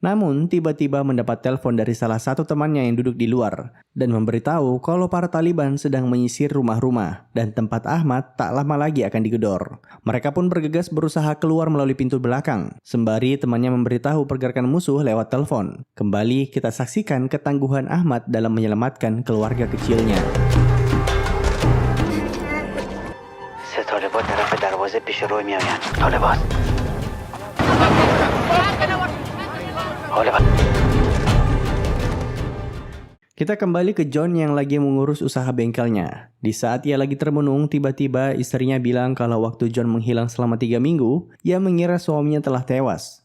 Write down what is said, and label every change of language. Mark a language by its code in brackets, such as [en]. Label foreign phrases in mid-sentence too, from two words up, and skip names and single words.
[id] Namun, tiba-tiba mendapat telepon dari salah satu temannya yang duduk di luar dan memberitahu kalau para Taliban sedang menyisir rumah-rumah dan tempat Ahmad tak lama lagi akan digedor. Mereka pun bergegas berusaha keluar melalui pintu belakang, sembari temannya memberitahu pergerakan musuh lewat telepon. Kembali kita saksikan ketangguhan Ahmad dalam menyelamatkan keluarga kecilnya. [fa] طالبان طرف دروازه پیش رو میآیند. طالبان [id] Kita kembali ke John yang lagi mengurus usaha bengkelnya. Di saat ia lagi termenung, tiba-tiba istrinya bilang kalau waktu John menghilang selama 3 minggu, ia mengira suaminya telah tewas.